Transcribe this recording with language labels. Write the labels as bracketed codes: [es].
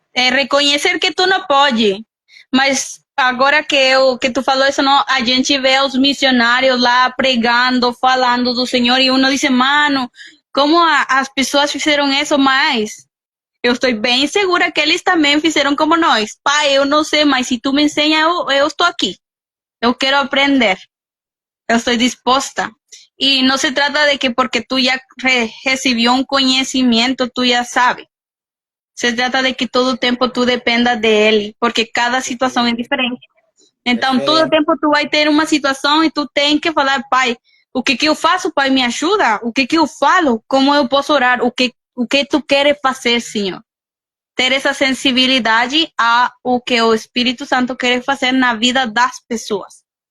[pt] É reconhecer que tu não pode. Mas agora que tu falou isso, não, a gente vê os missionários lá pregando, falando do Senhor, e uno diz, mano, como as pessoas fizeram isso mais? Eu estou bem segura que eles também fizeram como nós. Pai, eu não sei, mas se tu me ensina, eu estou aqui. Eu quero aprender. Eu estou disposta. [es] Y no se trata de que porque tú ya recibió un conocimiento, tú ya sabes. Se trata de que todo el tiempo tú dependas de él, porque cada [pt] situação é diferente. É Então, todo o diferente. tempo tu vai ter uma situação e tu tem que falar, pai, o que que eu faço, pai, me ajuda? O que que eu falo? Como eu posso orar? O que tu queres fazer, Senhor? Ter essa sensibilidade a o que o Espírito Santo quer fazer na vida das pessoas.